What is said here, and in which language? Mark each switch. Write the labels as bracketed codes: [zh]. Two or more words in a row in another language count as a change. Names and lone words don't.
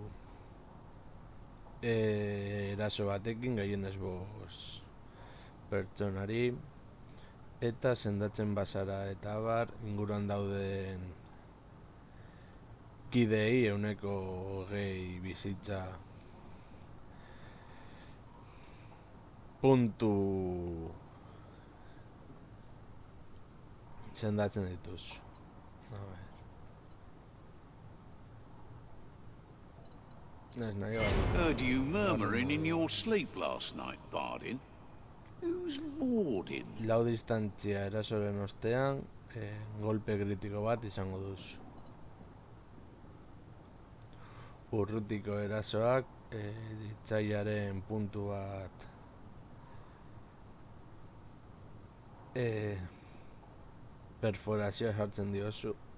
[eu] eraso batekin, gehienez 5 pertsonari, eta sendatzen bazara eta abar, inguruan dauden kidei 20 bizitza puntu sendatzen dituzu. [en] Heard you murmuring in your sleep last night, [eu] Bardin. [en] Who's Mordin? [eu] Lau distantzia erasoren ostean, golpe kritiko bat izango duzu. Urrutiko erasoak, etxaiaren puntu bat perforazioa jartzen diozu.